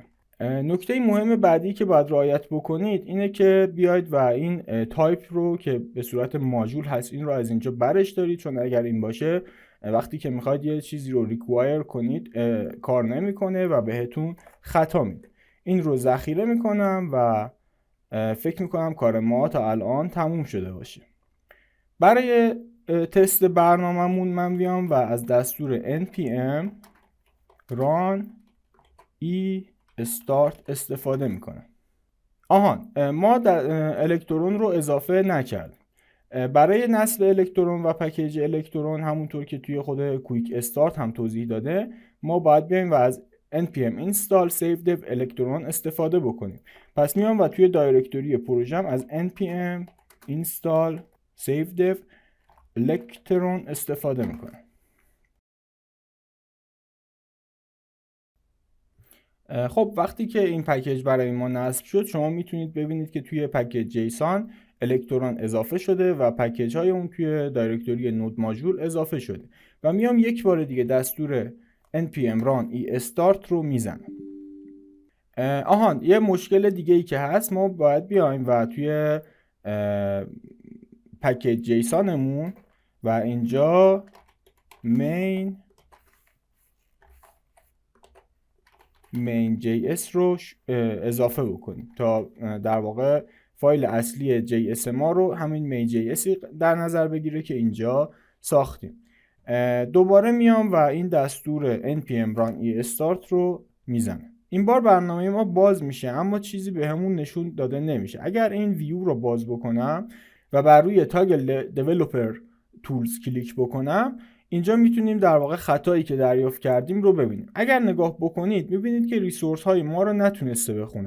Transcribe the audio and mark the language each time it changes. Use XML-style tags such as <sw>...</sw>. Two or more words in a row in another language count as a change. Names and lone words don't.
<fa>نکته مهم بعدی که باید رعایت بکنید اینه که بیاید و این تایپ رو که به صورت ماژول هست این رو از اینجا برش دارید، چون اگر این باشه وقتی که میخواید یه چیزی رو ریکوایر کنید کار نمیکنه و بهتون خطا میده. این رو ذخیره میکنم و فکر میکنم کار ما تا الان تموم شده باشه. برای تست برنامه‌مون من بیام و از دستور npm run e start استفاده میکنم. ما الکترون رو اضافه نکردیم. برای نصب الکترون و پکیج الکترون همونطور که توی خود</fa> <en>quick start</en> <fa>هم توضیح داده ما باید بیایم و از npm install save dev الکترون استفاده بکنیم. پس میام و توی دایرکتوری پروژم از npm install save dev الکترون استفاده میکنم. خب وقتی که این پکیج برای ما نصب شد شما میتونید ببینید که توی</fa> <en>package JSON</en> <fa>الکترون اضافه شده و پکیج های اون توی دایرکتوری</fa> <en>node modules</en> <fa>اضافه شده و میام یک بار دیگه دستور npm run e start رو میزنم. یه مشکل دیگه ای که هست، ما باید بیایم و توی پکیج جیسونمون و اینجا main.js رو اضافه بکنیم تا در واقع فایل اصلی JS ما رو همین main.js در نظر بگیره که اینجا ساختیم. دوباره میام و این دستور npm run e start رو میزنم. این بار برنامه ما باز میشه اما چیزی به همون نشون داده نمیشه. اگر این ویو رو باز بکنم و بر روی</fa> <en>toggle developer tools</en> <fa>کلیک بکنم اینجا میتونیم در واقع خطایی که دریافت کردیم رو ببینیم. اگر نگاه بکنید میبینید که ریسورس های ما رو نتونسته بخونه.</fa>